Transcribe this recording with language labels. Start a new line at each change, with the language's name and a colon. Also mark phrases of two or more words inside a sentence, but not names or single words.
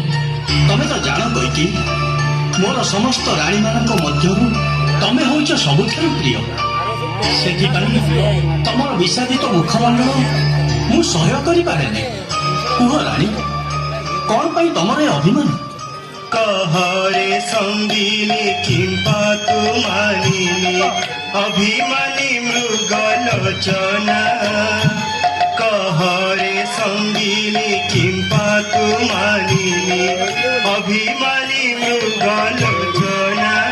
Odia: ତମେ ତ ଜାଣ କଇକି, ମୋର ସମସ୍ତ ରାଣୀମାନଙ୍କ ମଧ୍ୟରୁ ତମେ ହଉଛ ସବୁଠାରୁ ପ୍ରିୟ। ସେଥିପାଇଁ ତମର ବିଷାଦିତ ମୁଖମଣ୍ଡଳ ମୁଁ ସହ୍ୟ କରିପାରେନି। କୁହ ରାଣୀ, କଣ ପାଇଁ ତମର ଏ ଅଭିମାନ? କହରେ ସଙ୍ଗିନୀ କିମ୍ପା ତୁ ମାନିନୀ ଅଭିମାନୀ ମୃଗଲୋଚନା। କହରେ ସଙ୍ଗିନୀ କିମ୍ପା ତୁ ମାନିନୀ ଅଭିମାନୀ ମୃଗଲୋଚନା।